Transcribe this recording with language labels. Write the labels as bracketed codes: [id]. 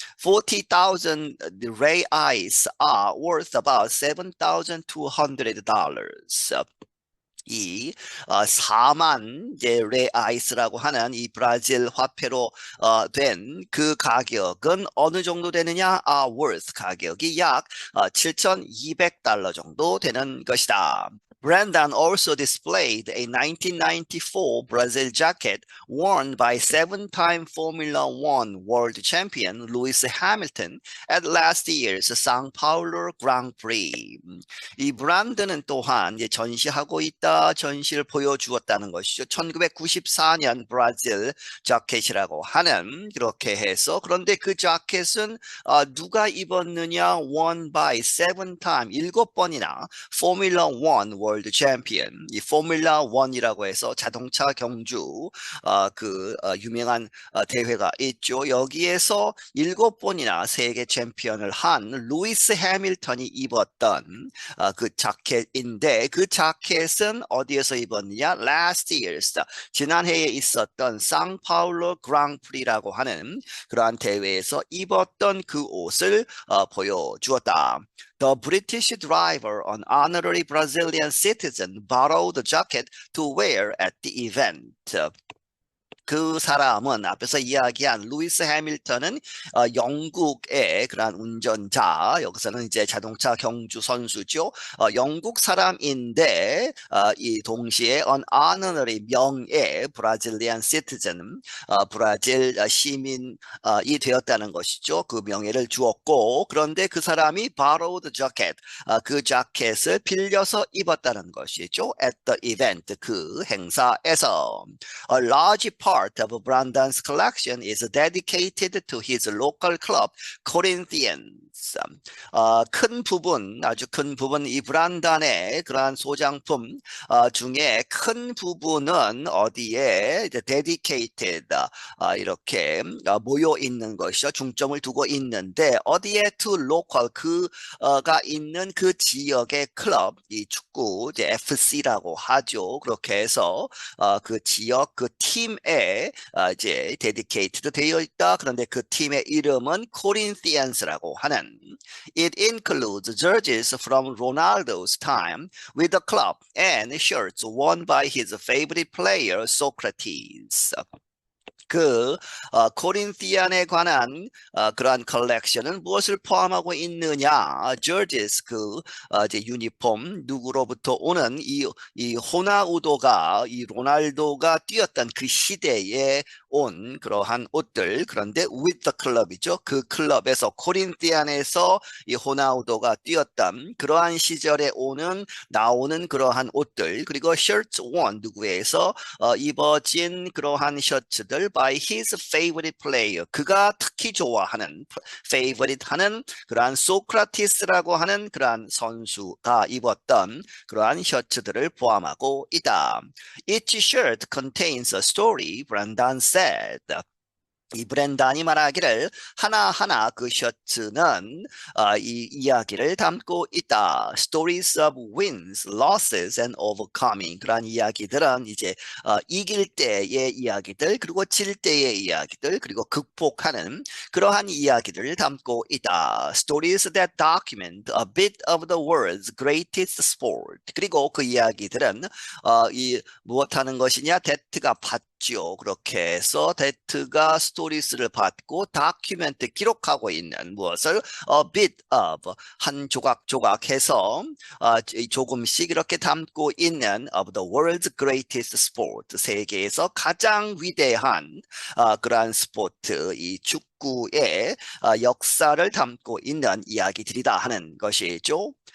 [en] 40,000 reais are worth about $7,200. [ko] 이 4만 레아이스라고 하는 이 브라질 화폐로 된 그 가격은 어느 정도 되느냐? worth 가격이 약 $7,200 정도 되는 것이다. [en] Brandon also displayed a 1994 Brazil jacket worn by seven-time Formula One world champion Lewis Hamilton at last year's São Paulo Grand Prix. [ko] 이 브랜드는 또한 이제 전시하고 있다, 전시를 보여주었다는 것이죠. 1994년 브라질 자켓이라고 하는 그렇게 해서 그런데 그 자켓은 누가 입었느냐? [en] Worn by seven-time [ko] 7번이나 Formula One 월드 챔피언 이 포뮬라 1이라고 해서 자동차 경주 그 유명한 대회가 있죠. 여기에서 7번이나 세계 챔피언을 한 루이스 해밀턴이 입었던 그 자켓인데 그 자켓은 어디에서 입었느냐? [en] Last year's [ko] 지난해에 있었던 상파울로 그랑프리라고 하는 그러한 대회에서 입었던 그 옷을 보여주었다. [en] The British driver, an honorary Brazilian citizen, borrowed the jacket to wear at the event. [ko] 그 사람은 앞에서 이야기한 루이스 해밀턴은 영국의 그러한 운전자, 여기서는 이제 자동차 경주 선수죠. 영국 사람인데 이 동시에 [en] an honorary [ko] 명예 브라질리안 시티즌, 브라질 시민이 되었다는 것이죠. 그 명예를 주었고, 그런데 그 사람이 [en] borrowed jacket, [ko] 그 자켓을 빌려서 입었다는 것이죠. [en] at the event, [ko] 그 행사에서. [en] A large part of Brandon's collection is dedicated to his local club, Corinthians. [ko] 큰 부분, 아주 큰 부분, 이 브란단의 그러한 소장품 중에 큰 부분은 어디에 이제 dedicated, 이렇게 모여 있는 것이죠. 중점을 두고 있는데 어디에 [en] to local, [ko] 그가 있는 그 지역의 클럽, 이 축구 이제 FC라고 하죠. 그렇게 해서 그 지역 그 팀에 이제 dedicated 되어 있다. 그런데 그 팀의 이름은 Corinthians라고 하는. [en] It includes jerseys from Ronaldo's time with the club and shirts worn by his favorite player Socrates. [ko] 그 코린티안에 관한 그러한 컬렉션은 무엇을 포함하고 있느냐? jerseys, 그 이제 유니폼, 누구로부터 오는 이 호나우도가, 이 로날도가 뛰었던 그 시대에 온 그러한 옷들. 그런데 [en] with the club [ko] 이죠. 그 클럽에서, 코린티안에서 이 호나우도가 뛰었던 그러한 시절에 나오는 그러한 옷들. 그리고 [en] shirts worn, [ko] 누구에서 입어진 그러한 셔츠들 [en] by his favorite player, [ko] 그가 특히 좋아하는, favorite 하는 그러한 소크라티스라고 하는 그러한 선수가 입었던 그러한 셔츠들을 포함하고 있다. [en] Each shirt contains a story, Brandon said. [ko] 이 브렌단이 말하기를 하나하나 그 셔츠는 이 이야기를 담고 있다. [en] Stories of wins, losses, and overcoming. [ko] 그런 이야기들은 이제 이길 때의 이야기들, 그리고 질 때의 이야기들, 그리고 극복하는 그러한 이야기들을 담고 있다. [en] Stories that document a bit of the world's greatest sport. [ko] 그리고 그 이야기들은 이 무엇하는 것이냐? 데트가 받죠. 그렇게 해서 데트가 스토리스를 받고 다큐멘트 기록하고 있는 무엇을 [en] a bit of, [ko] 한 조각 조각해서 조금씩 이렇게 담고 있는 [en] of the world's greatest sport, [ko] 세계에서 가장 위대한 그러한 스포츠, 이 축구의 역사를 담고 있는 이야기들이다 하는 것이죠.